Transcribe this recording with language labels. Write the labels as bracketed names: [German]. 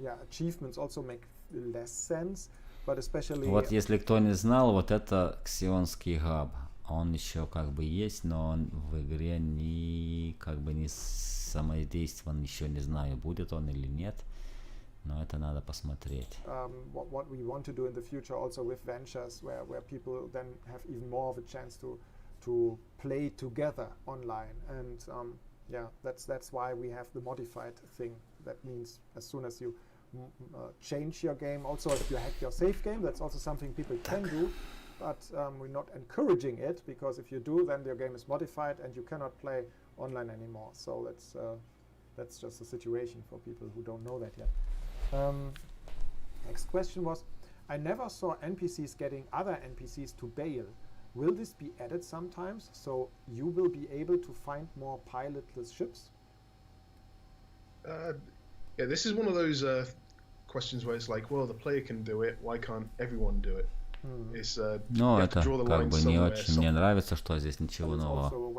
[English] Achievements also make less sense, but especially. [Russian] Вот если кто не знал, вот это ксионский хаб. Он еще как бы есть, но он в игре как бы не самодействован, еще не знаю, будет он или нет. Но это надо посмотреть. [English] What we want to do in the future also with ventures, where people then have even more of a chance to play together online, and that's why we have the modified thing. That means as soon as you change your game, also if you hack your save game, that's also something people can do, but we're not encouraging it, because if you do, then your game is modified and you cannot play online anymore. So that's just a situation for people who don't know that yet. Next question was, I never saw NPCs getting other NPCs to bail. Will this be added sometimes, so you will be able to find more pilotless ships? Yeah, this is one of those questions where it's like, well, the player can do it, why can't everyone do it? It's, [Russian] ну, это как бы не очень мне нравится, что здесь ничего нового.